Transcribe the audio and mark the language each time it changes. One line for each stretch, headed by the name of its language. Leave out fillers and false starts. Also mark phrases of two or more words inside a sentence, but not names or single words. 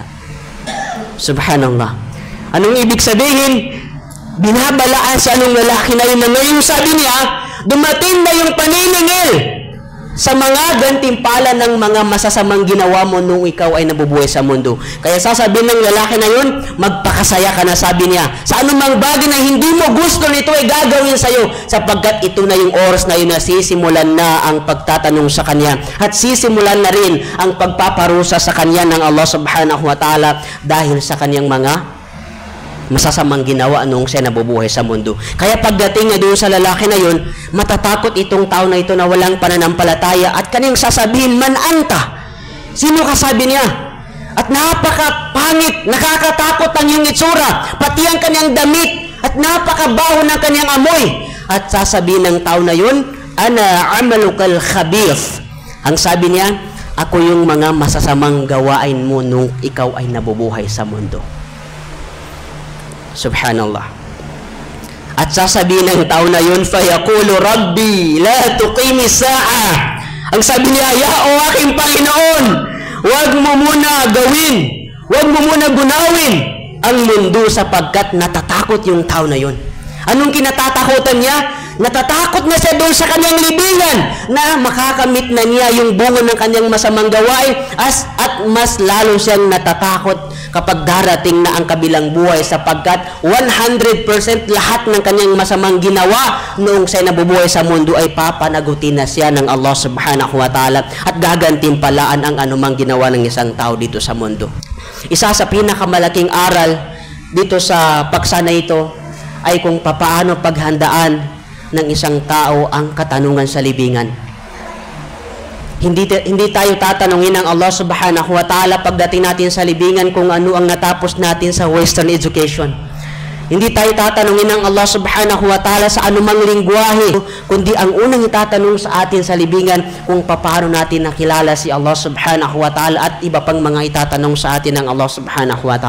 Filipino: Subhanallah. Anong ibig sabihin? Binabalaan sa anong lalaki na yun na ngayon, sabi niya, dumating na yung paniningil sa mga gantimpala ng mga masasamang ginawa mo nung ikaw ay nabubuhay sa mundo. Kaya sasabihin ng lalaki na yun, magpakasaya ka na, sabi niya. Sa anumang bagay na hindi mo gusto nito ay gagawin sa iyo, sapagkat ito na yung oras na yun na sisimulan na ang pagtatanong sa kanya at sisimulan na rin ang pagpaparusa sa kanya ng Allah
Arabic: سبحانه وتعالى
Filipino: dahil sa kanyang mga masasamang ginawa nung siya nabubuhay sa mundo. Kaya pagdating niya doon sa lalaki na yun, matatakot itong tao na ito na walang pananampalataya at kanyang sasabihin,
Arabic: من أنت?
Filipino: Sino ka, sabi niya? At napakapangit, nakakatakot ang iyong itsura, pati ang kanyang damit, at napakabaho ng kanyang amoy. At sasabihin ng tao na yun,
Arabic: أنا عملك الخبيث.
Filipino: Ang sabi niya, ako yung mga masasamang gawain mo nung ikaw ay nabubuhay sa mundo. Subhanallah. At sasabihin ng tao na yun,
Arabic: فيقول رب لا تقم الساعة.
Filipino: Ang sabi niya, ya o aking Panginoon, wag mo muna gawin, wag mo muna gunawin ang mundo, sapagkat natatakot yung tao na yun. Anong kinatatakutan niya? Natatakot na siya doon sa kanyang libingan na makakamit na niya yung bunga ng kanyang masamang gawain at mas lalo siyang natatakot kapag darating na ang kabilang buhay, sapagkat 100% lahat ng kanyang masamang ginawa noong siya nabubuhay sa mundo ay papanagutin na siya ng Allah
Arabic: سبحانه وتعالى
Filipino: at gagantimpalaan ang anumang ginawa ng isang tao dito sa mundo. Isa sa pinakamalaking aral dito sa paksa na ito ay kung papaano paghandaan ng isang tao ang katanungan sa libingan. Hindi tayo tatanungin ng Allah
Arabic: سبحانه وتعالى
Filipino: pagdating natin sa libingan kung ano ang natapos natin sa
English: Western education.
Filipino: Hindi tayo tatanungin ng Allah
Arabic: سبحانه وتعالى
Filipino: sa anumang lingwahe, kundi ang unang itatanong sa atin sa libingan kung paano natin nakilala si Allah
Arabic: سبحانه وتعالى
Filipino: at iba pang mga itatanong sa atin ng Allah
Arabic: سبحانه وتعالى.